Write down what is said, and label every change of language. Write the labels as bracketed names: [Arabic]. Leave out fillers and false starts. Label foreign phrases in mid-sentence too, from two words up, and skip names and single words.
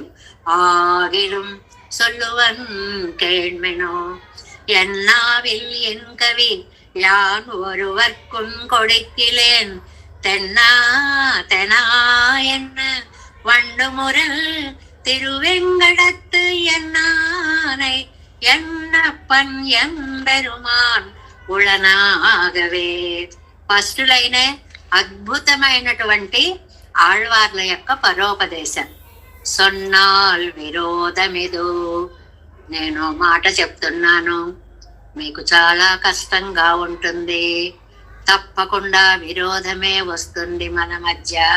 [Tamil] ஆகிலும் சொல்லுவன் கேண்மினோ என்னாவில் என் கவி யான் ஒருவர்க்கும் கொடுக்கிலேன் தென்னா தெனா என்ன வண்டுமுரல் திருவெங்கடத்து என்னானை என்னப்பன் எம்பெருமான் உளனாகவே. [English] first line [Telugu] అద్భుతమైనటువంటి ఆళ్వార్ల యొక్క పరోపదేశం. [Tamil] சொன்னால் விரோதமிது. [Telugu] నేను మాట చెప్తున్నాను, మీకు చాలా కష్టంగా ఉంటుంది, తప్పకుండా విరోధమే వస్తుంది మన మధ్య.